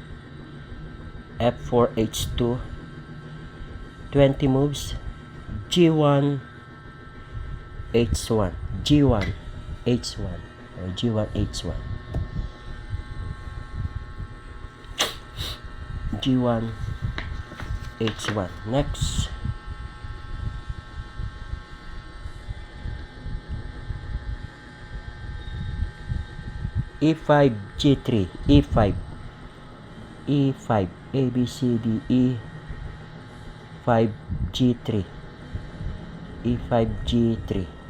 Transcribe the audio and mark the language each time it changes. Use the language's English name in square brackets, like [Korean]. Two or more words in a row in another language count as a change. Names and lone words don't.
[English] F4, H2. 20 moves. G1, H1. G1, H1. Or G1, H1. G1, H1. Next. E5, G3. E5. E5. A, B, C, D, E. 5, G3. E5, G3.